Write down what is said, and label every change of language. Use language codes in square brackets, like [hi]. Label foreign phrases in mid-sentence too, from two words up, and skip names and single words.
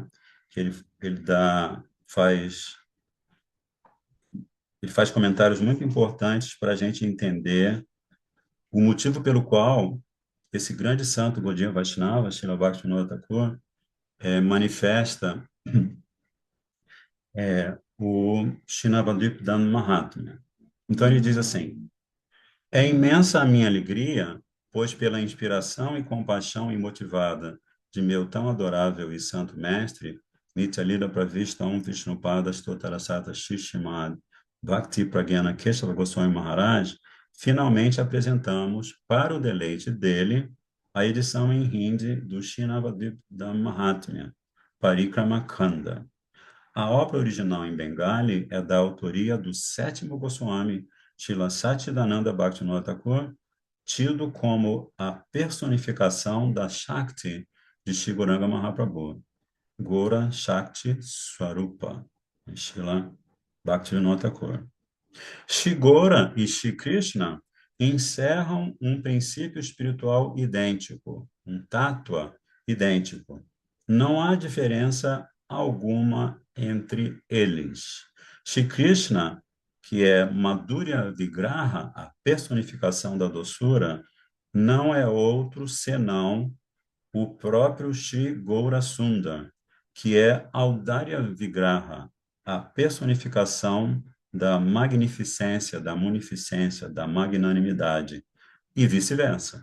[pt] Que ele ele faz comentários muito importantes para a gente entender o motivo pelo qual esse grande santo Gaudiya Vaishnava, Srila Bhaktivinoda Thakur, manifesta o Srinavadvip Mahatmya. Então ele diz assim: é imensa a minha alegria, pois pela inspiração e compaixão imotivada de meu tão adorável e santo mestre, Nityalila Pravishta Om Vishnupada Stotarasata Shishimad Bhakti Pragyana Keshava Goswami Maharaj, finalmente apresentamos, para o deleite dele, a edição em Hindi do Srinavadvip Mahatmya, Parikrama Khanda. A obra original em Bengali é da autoria do sétimo Goswami, Srila Satchidananda Bhaktivinoda Thakur, tido como a personificação da Shakti de Shri Gauranga Mahaprabhu, Gora Shakti Swarupa, Srila Bhaktivinoda Thakur. Shri Gora e Shri Krishna encerram um princípio espiritual idêntico, um tattva idêntico. Não há diferença alguma entre eles. Shri Krishna, que é Madhurya Vigraha, a personificação da doçura, não é outro senão o próprio Shri Gaurasundar, que é Audarya Vigraha, a personificação da magnificência, da munificência, da magnanimidade, e vice-versa.